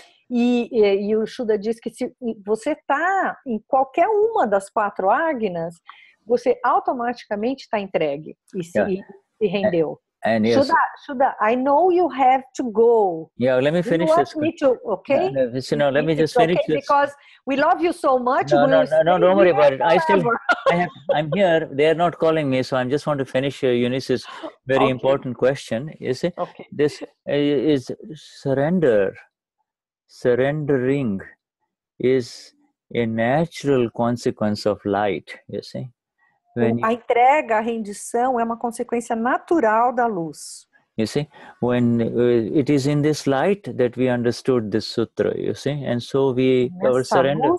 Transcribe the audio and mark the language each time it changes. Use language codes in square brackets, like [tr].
[pt] E o Shuddha diz que se você está em qualquer uma das 4 agnas, você automaticamente está entregue e se rendeu. [en] And yes, Shuddha, I know you have to go. Yeah, let me finish this. Okay? No, let me just finish this. Because we love you so much. No, don't worry about it. I'm here. They are not calling me, so I just want to finish Eunice's very important question. You see, this is surrender. Surrendering is a natural consequence of light. You see. [pt] A entrega, a rendição é uma consequência natural da luz. [en] You see, when it is in this light that we understood this sutra, you see, and so our surrender.